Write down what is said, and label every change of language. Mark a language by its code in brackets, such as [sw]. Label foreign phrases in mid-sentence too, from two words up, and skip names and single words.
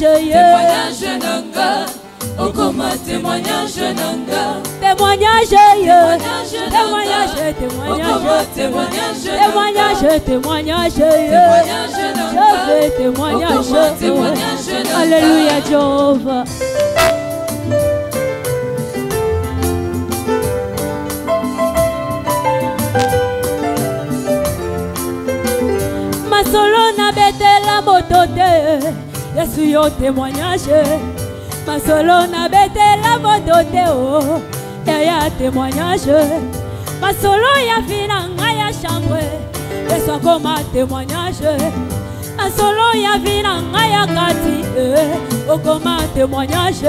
[ln] témoignage nanga, okoma témoignage nanga, [fr] témoignage, témoignage, témoignage, témoignage, témoignage, je veux témoignage, alléluia, Jéhovah. [ln] Masolo na betela motote, Yesu yo témoignage. Masolo na betela motote, oh, ya témoignage. Masolo ya finanga ya chambre, Yesu akoma témoignage. Masolo ya finanga ya kati, okoma témoignage.